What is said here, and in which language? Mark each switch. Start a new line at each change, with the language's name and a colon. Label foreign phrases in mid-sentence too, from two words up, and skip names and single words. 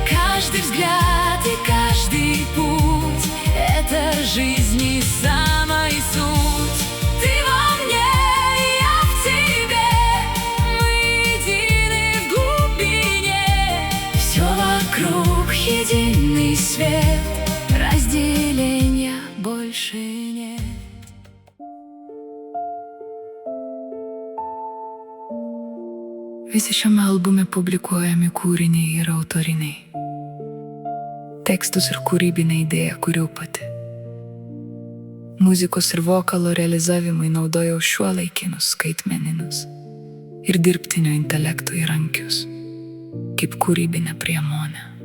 Russian: Каждый взгляд и каждый путь — это жизнь и самая суть. Ты во мне, я в тебе, мы едины в глубине. Все вокруг единый свет, разделения больше нет.
Lithuanian: Visi šiame albume publikuojami kūriniai yra autoriniai. Tekstus ir kūrybinę idėją kuriu pati. Muzikos ir vokalo realizavimui naudojau šiuolaikinius skaitmeninius ir dirbtinio intelekto įrankius, kaip kūrybinę priemonę.